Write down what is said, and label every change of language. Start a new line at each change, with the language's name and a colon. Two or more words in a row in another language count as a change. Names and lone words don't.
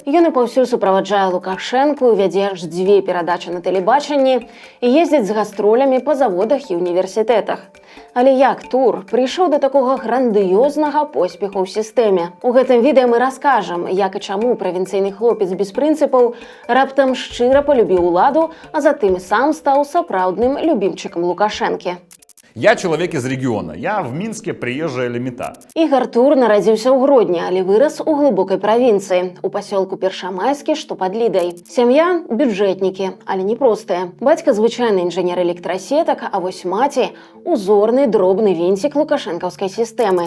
Belarusian: Ён і паўсюль суправаджае Лукашэнку, вядзе аж 2 перадачы на тэлебачанні і ездзіць з гастролямі па заводах і універсітэтах. Але як Тур прыйшоў да такога грандыёзнага поспеху ў сістэме? У гэтым відэа мы раскажам, як і чаму правінцыйны хлопец без прынцыпаў раптам шчыра полюбіў уладу, а затым сам стаў сапраўдным любімчыкам Лукашэнкі.
Russian: Я человек из региона. Я в Минске приезжая лемета.
Belarusian: Ігар Тур нарадзіўся ў Гродні, але вырас у глыбокай правінцыі, у пасёлку Першамайскі, што пад Лідай. Сям'я – бюджэтнікі, але не простыя. Бацька – звычайны інжынер электрасетак, а вось маці – узорны дробны вінцік лукашэнкаўскай сістэмы.